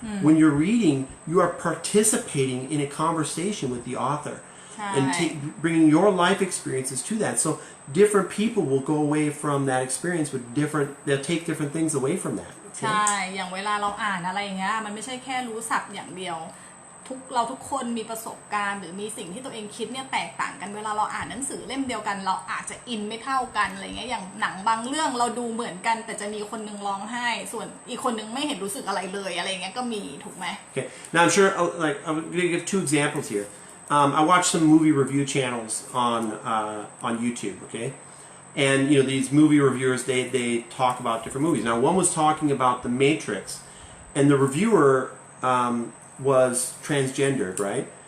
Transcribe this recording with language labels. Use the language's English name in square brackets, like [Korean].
[English] When you're reading, you are participating in a conversation with the author and bringing your life experiences to that. So different people will go away from that experience with they'll take different things away from that. [Thai] ใช่อย่างเวลาเราอ่านอะไรอย่างเงี้ยมันไม่ใช่แค่รู้ศัพท์อย่างเดียวเราทุกคนมีประสบการณ์หรือมีสิ่งที่ตัวเองคิดเนี่ยแตกต่างกันเวลาเราอ่านหนังสือเล่มเดียวกันเราอาจจะอินไม่เท่ากันอะไรเงี้ยอย่างหนังบางเรื่องเราดูเหมือนกันแต่จะมีคนนึงร้องไห้ส่วนอีกคนนึงไม่เห็นรู้สึกอะไรเลยอะไรเงี้ยก็มีถูกไหม [English] Okay. Now I'm sure, like I'm going to give 2 examples here. I watch some movie review channels on YouTube, okay? And these movie reviewers they talk about different movies. Now one was talking about The Matrix, and the reviewer was transgendered, right?